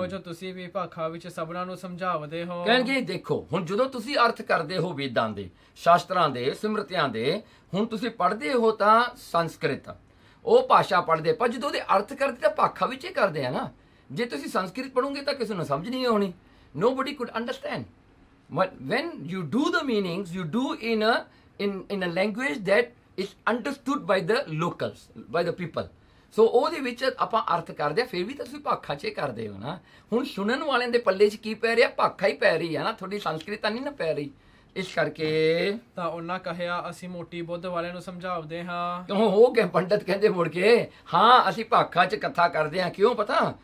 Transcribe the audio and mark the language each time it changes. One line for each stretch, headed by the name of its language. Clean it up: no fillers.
Punjabi: ਕਿਉਂ ਜੋ ਤੁਸੀਂ ਵੀ ਭਾਖਾ ਵਿੱਚ ਸਭਨਾਂ ਨੂੰ ਸਮਝਾਵਦੇ ਹੋ। ਕਹਿੰਗੇ ਦੇਖੋ ਹੁਣ ਜਦੋਂ ਤੁਸੀਂ ਅਰਥ ਕਰਦੇ ਹੋ ਵੇਦਾਂ ਦੇ, ਸ਼ਾਸਤਰਾਂ ਦੇ, ਸਿਮਰਤਿਆਂ ਦੇ, ਹੁਣ ਤੁਸੀਂ ਪੜ੍ਹਦੇ ਹੋ ਤਾਂ ਸੰਸਕ੍ਰਿਤ ਉਹ ਭਾਸ਼ਾ ਪੜ੍ਹਦੇ, ਪਰ ਜਦੋਂ ਉਹਦੇ ਅਰਥ ਕਰਦੇ ਤਾਂ ਭਾਖਾ ਵਿੱਚ ਹੀ ਕਰਦੇ ਆ ਨਾ। ਜੇ ਤੁਸੀਂ ਸੰਸਕ੍ਰਿਤ ਪੜ੍ਹੋਗੇ ਤਾਂ ਕਿਸੇ ਨੂੰ ਸਮਝ ਨਹੀਂ ਆਉਣੀ।
English: Nobody could understand. But when you do the meanings, you do in a language that is understood by the locals, by the people.
Punjabi: ਸੋ ਉਹਦੇ ਵਿੱਚ ਆਪਾਂ ਅਰਥ ਕਰਦੇ ਆ, ਫਿਰ ਵੀ ਤਾਂ ਤੁਸੀਂ ਭਾਖਾ 'ਚ ਕਰਦੇ ਹੋ ਨਾ। ਹੁਣ ਸੁਣਨ ਵਾਲਿਆਂ ਦੇ ਪੱਲੇ 'ਚ ਕੀ ਪੈ ਰਿਹਾ? ਭਾਖਾ ਹੀ ਪੈ ਰਹੀ ਹੈ ਨਾ, ਤੁਹਾਡੀ ਸੰਸਕ੍ਰਿਤ ਤਾਂ ਨਹੀਂ ਨਾ ਪੈ ਰਹੀ। ਇਸ ਕਰਕੇ ਤਾਂ ਉਹਨਾਂ ਕਹਿਆ ਅਸੀਂ ਮੋਟੀ ਬੁੱਧ ਵਾਲਿਆਂ ਨੂੰ ਸਮਝਾਵਦੇ ਹਾਂ। ਕਿਉਂ ਹੋ ਗਏ ਪੰਡਤ ਕਹਿੰਦੇ ਮੁੜ ਕੇ ਹਾਂ ਅਸੀਂ ਭਾਖਾ 'ਚ ਕਥਾ ਕਰਦੇ ਹਾਂ। ਕਿਉਂ ਪਤਾ?